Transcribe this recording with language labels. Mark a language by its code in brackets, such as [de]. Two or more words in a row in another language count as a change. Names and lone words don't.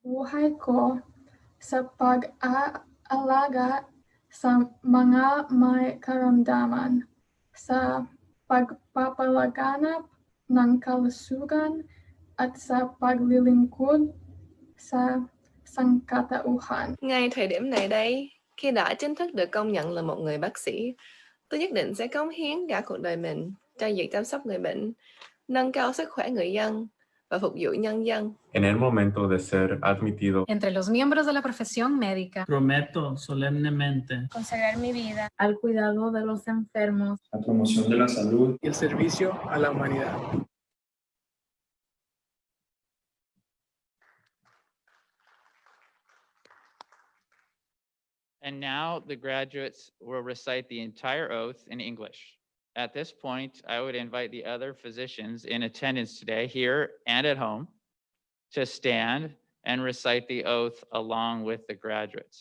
[tl] buhay ko sa pag-aalaga sa mga may karamdaman, sa pagpapalaganap ng kalusugan at sa paglilingkod sa sangkatauhan. [vi] Ngay thời điểm này đây, khi đã chính thức được công nhận là một người bác sĩ, tôi nhất định sẽ cống hiến cả cuộc đời mình cho việc chăm sóc người bệnh, nâng cao sức khỏe người dân và phục vụ nhân dân. [es] En el momento de ser admitido Entre los miembros de la profesión médica, prometo solemnemente consagrar mi vida al cuidado de los enfermos, la promoción de la salud y el servicio a la humanidad. [en] And now the graduates will recite the entire oath in English. At this point, I would invite the other physicians in attendance today, here and at home, to stand and recite the oath along with the graduates.